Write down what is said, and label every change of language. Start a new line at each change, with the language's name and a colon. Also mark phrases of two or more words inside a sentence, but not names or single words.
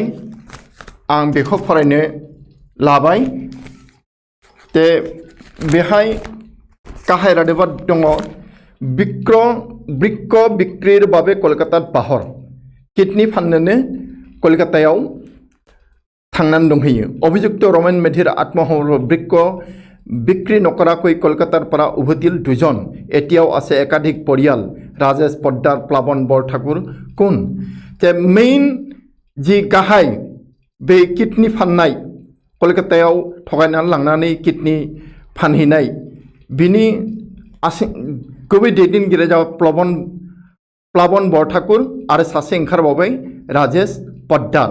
Bodo: आं बेखौ फरायनो लाबाय। दे बेहाय गाहाय रादाबा दङ
Assamese: বৃক্ক বিক্ৰীৰ বাবে
Bodo: कलकाता बाहर किडनि फाननोनो कलकातायाव थांनानै दंहैयो।
Assamese: অভিযুক্ত ৰমেন মেধিৰ আত্মহত্যা বৃক্ক বিক্ৰী নকৰাকৈ কলকাতাৰ পৰা উভতিল দুজন। এতিয়াও আছে একাধিক পৰিয়াল। ৰাজেশ পদ্দাৰ প্লাৱন বৰঠাকুৰ কোন? যে মেইন
Bodo: जि गाहाय बे किडनि फाननाय कलकातायाव थगायनानै लांनानै किडनि फानहैनाय बिनि गुबै दैदेनगिरिया जाबाय प्लावन बरठाकुर आरो सासे ओंखारबावबाय राजेश पद्दार।